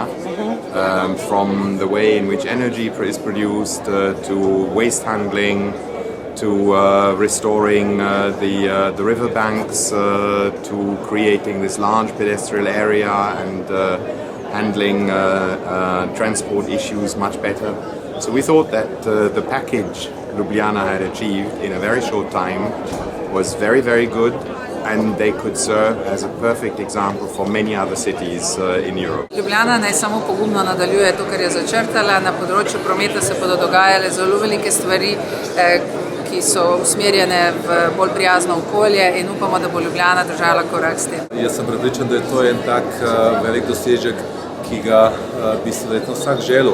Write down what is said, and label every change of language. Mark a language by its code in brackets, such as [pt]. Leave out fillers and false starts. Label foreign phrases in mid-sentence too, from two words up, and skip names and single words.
[en] From the way in which energy is produced to waste handling, to restoring the riverbanks, to creating this large pedestrian area and handling transport issues much better. So we thought that the package Ljubljana had achieved in a very short time was very, very good, and they could serve as a perfect example for many other cities in Europe. [sl] Ljubljana naj samo pogumno nadaljuje to, kar je začrtala. Na področju prometa se bodo dogajale zelo velike stvari, ki so usmerjene v bolj prijazno okolje, in upamo, da bo Ljubljana držala korak s tem. Jaz sem prepričan, da je to en tak velik dosežek, ki ga bi se verjetno vsak želel.